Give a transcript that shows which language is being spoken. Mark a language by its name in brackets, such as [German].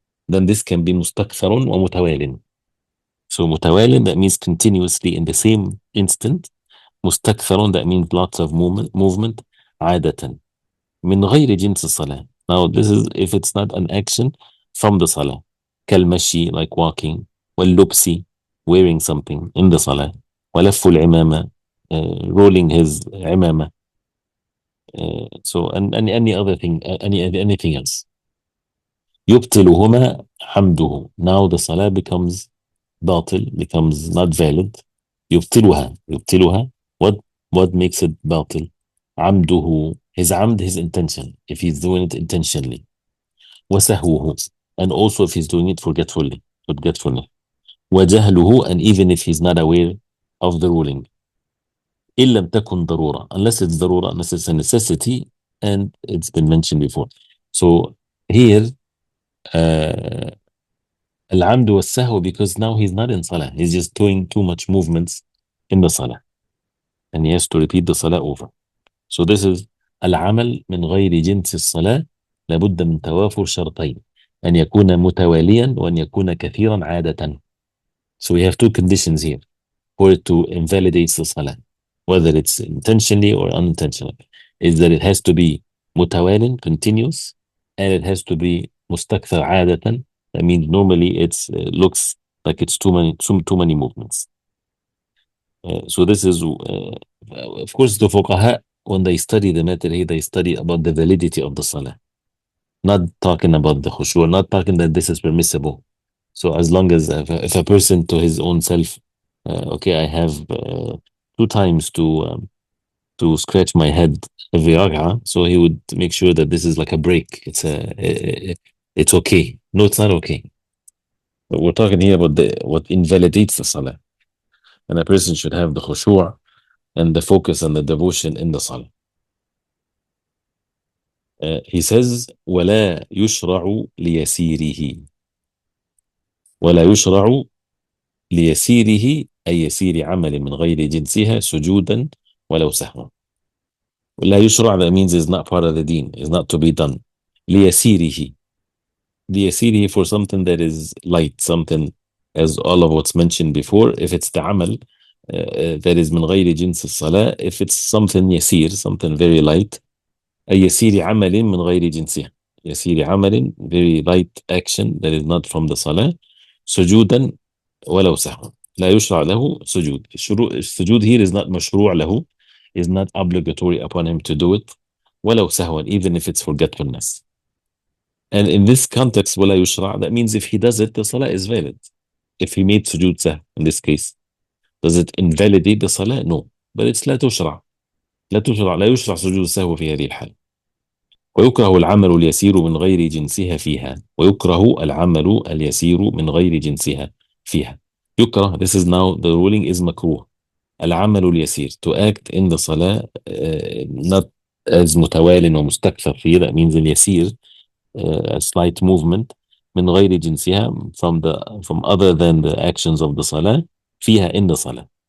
[English] Then this can be mustakfarun wa mutawalin. So mutawalin, that means continuously in the same instant. Mustakfarun, that means lots of movement. [Arabic] عادة من غير جنس الصلاة. [English] Now this is if it's not an action from the salah. [Arabic] كالمشي, [English] like walking. [Arabic] واللبس, [English] wearing something in the salah. [Arabic] ولف العمامة, [English] rolling his [Arabic] عمامة. [English] So and any other thing, anything else. [Arabic] يبطلهما حمده. [English] Now the salah becomes باطل, becomes not valid. [Arabic] يبطلها. [English] What makes it باطل? [Arabic] عمده, [English] his عمد, his intention, if he's doing it intentionally. [Arabic] وسهوه, [English] and also if he's doing it forgetfully. [Arabic] وجهله, [English] and even if he's not aware of the ruling. [Arabic] إن لم تكن ضرورة, [English] unless it's ضرورة, unless it's a necessity, and it's been mentioned before. So here, [Arabic] العمد والسهو, [English] because now he's not in salah, he's just doing too much movements in the salah, and he has to repeat the salah over. So this is [Arabic] العمل من غير جنس الصلاة لابد من توافر شرطين, أن يكون متواليا وأن يكون كثيرا عادة. [English] So we have two conditions here for it to invalidate the salah, whether it's intentionally or unintentionally, is that it has to be متوال, continuous, and it has to be [Arabic] مستكثر عادة. [English] That means normally it looks like it's too many movements. So this is, of course, the fuqaha, when they study the matter here, they study about the validity of the salah, not talking about the khushu', not talking that this is permissible. So as long as if a person to his own self, okay, I have 2 times to scratch my head every rak'ah, so he would make sure that this is like a break. It's okay. No, it's not okay. But we're talking here about what invalidates the salah, and a person should have the khushu' and the focus and the devotion in the salah. He says, [Arabic] ولا يشرع ليسيره. ولا يشرع ليسيره أي يسير عمل من غير جنسها سجودا ولو سهوا. لا يشرع, [English] that means it's not part of the deen, it's not to be done. [Arabic] ليسيره. ليسيره, [English] for something that is light, something as all of what's mentioned before. If it's the amal that is [Arabic] من غير جنس الصلاة, [English] if it's something يسير, something very light, [Arabic] أي يسير عمل من غير جنسها. يسير عمل, [English] very light action that is not from the salah. [Arabic] سجودا ولو سهوا. لا يشرع له سجود. [English] السجود here is not [Arabic] مشروع له, [English] is not obligatory upon him to do it. [Arabic] ولو سهوا, [English] even if it's forgetfulness. And in this context, [Arabic] ولا يشرع, [English] that means if he does it, the salah is valid. If he made [Arabic] سجود سهو [English] in this case, does it invalidate the salah? No. But it's [Arabic] لا تشرع. لا يشرع سجود السهو في هذه الحال. ويكره العمل اليسير من غير جنسها فيها. ويكره العمل اليسير من غير جنسها فيها. [English] يكره, this is now the ruling is مكروه. [Arabic] العمل اليسير, [English] to act in the salah not as [Arabic] متوال ومستكثر فيه, [English] that means اليسير, a slight movement, [Arabic] من غير جنسها, [English] from other than the actions of the salah, [Arabic] فيها, [English] in the salah.